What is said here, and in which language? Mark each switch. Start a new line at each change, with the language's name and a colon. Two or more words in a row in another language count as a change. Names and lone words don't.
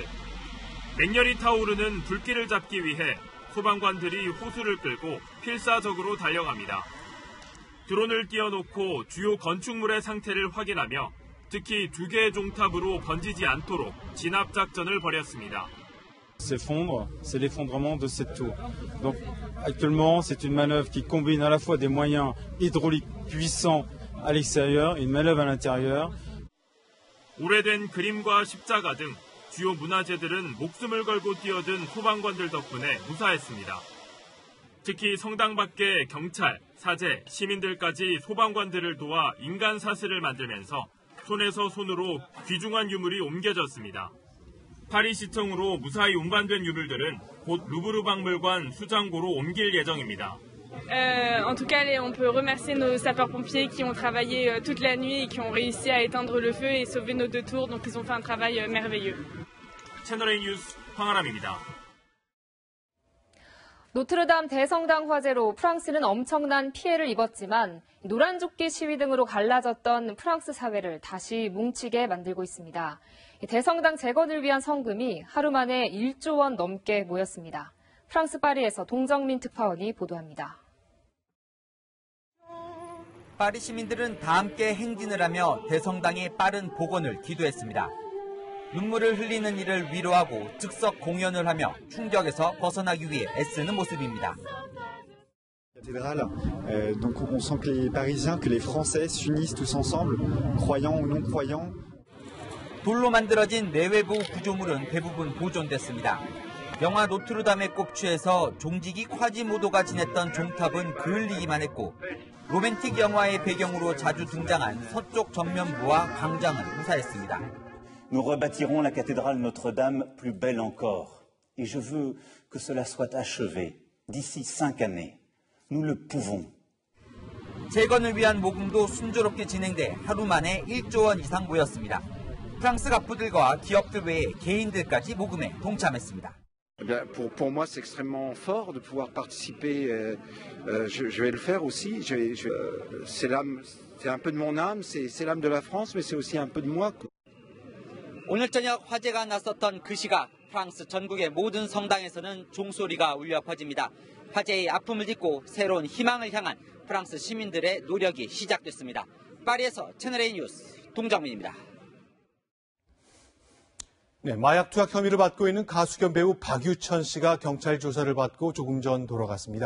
Korean: 맹렬히 타오르는 불길을 잡기 위해 소방관들이 호수를 끌고 필사적으로 달려갑니다. 드론을 띄워놓고 주요 건축물의 상태를 확인하며 특히 두 개의 종탑으로 번지지 않도록 진압 작전을 벌였습니다.
French: S'effondre, c'est l'effondrement de cette tour. Donc actuellement, c'est une manœuvre qui combine à la fois des moyens hydrauliques puissants à l'extérieur et une manœuvre à l'intérieur.
Korean: 오래된 그림과 십자가 등 주요 문화재들은 목숨을 걸고 뛰어든 소방관들 덕분에 무사했습니다. 특히 성당 밖의 경찰, 사제, 시민들까지 소방관들을 도와 인간 사슬을 만들면서 손에서 손으로 귀중한 유물이 옮겨졌습니다. 파리 시청으로 무사히 운반된 유물들은 곧 루브르 박물관 수장고로 옮길 예정입니다.
French: En tout cas, on peut remercier nos sapeurs-pompiers qui ont travaillé toute la nuit et qui ont réussi à éteindre le feu et sauver nos deux tours. Donc, ils ont fait un travail merveilleux.
Korean: 채널A 뉴스 황아람입니다. 노트르담 대성당 화재로 프랑스는 엄청난 피해를 입었지만 노란조끼 시위 등으로 갈라졌던 프랑스 사회를 다시 뭉치게 만들고 있습니다. 대성당 재건을 위한 성금이 하루 만에 1조 원 넘게 모였습니다. 프랑스 파리에서 동정민 특파원이 보도합니다. 파리 시민들은 다 함께 행진을 하며 대성당의 빠른 복원을 기도했습니다. 눈물을 흘리는 이를 위로하고 즉석 공연을 하며 충격에서 벗어나기 위해 애쓰는 모습입니다.
French: Cathédrale, donc on sent que les Parisiens, que les Français s'unissent tous ensemble, croyants ou non croyants.
Korean: 돌로 만들어진 내외부 구조물은 대부분 보존됐습니다. 영화 노트르담의 꼽취에서 종지기 콰지모도가 지냈던 종탑은 그을리기만 했고 로맨틱 영화의 배경으로 자주 등장한 서쪽 전면부와 광장은 무사했습니다.
French: Nous rebâtirons la cathédrale Notre-Dame plus belle encore. Et je veux que cela soit achevé d'ici 5 années. Nous le pouvons.
Korean: 재건을 위한 모금도 순조롭게 진행돼 하루 만에 1조 원 이상 모였습니다. 프랑스 갑부들과 기업들 외에 개인들까지 모금에 동참했습니다.
French: Pour moi, c'est extrêmement fort de pouvoir participer. Je vais le faire aussi. C'est un peu de mon âme, c'est l'âme de la France, mais c'est aussi un peu de moi.
Korean: 오늘 저녁 화재가 났었던 그 시각 프랑스 전국의 모든 성당에서는 종소리가 울려 퍼집니다. 화재의 아픔을 딛고 새로운 희망을 향한 프랑스 시민들의 노력이 시작됐습니다. 파리에서 채널A 뉴스 동정민입니다. 네, 마약 투약 혐의를 받고 있는 가수 겸 배우 박유천 씨가 경찰 조사를 받고 조금 전 돌아갔습니다.